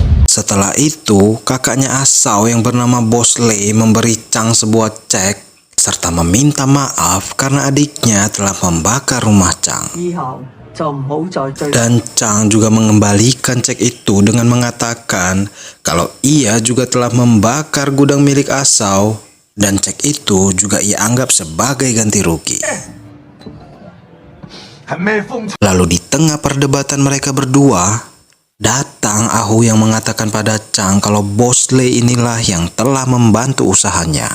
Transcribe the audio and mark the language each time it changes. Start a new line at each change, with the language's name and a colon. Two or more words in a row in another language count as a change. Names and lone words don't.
Indonesian: Setelah itu, kakaknya Asau yang bernama Bosley memberi Chang sebuah cek serta meminta maaf karena adiknya telah membakar rumah Chang.
Cantonese: 以後就唔好再追。
Indonesian: Dan Chang juga mengembalikan cek itu dengan mengatakan kalau ia juga telah membakar gudang milik Asau dan cek itu juga ia anggap sebagai ganti rugi.
Cantonese: 係咩風？
Indonesian: Lalu di tengah perdebatan mereka berdua, datang Ahu yang mengatakan pada Chang kalau Bosley inilah yang telah membantu usahanya.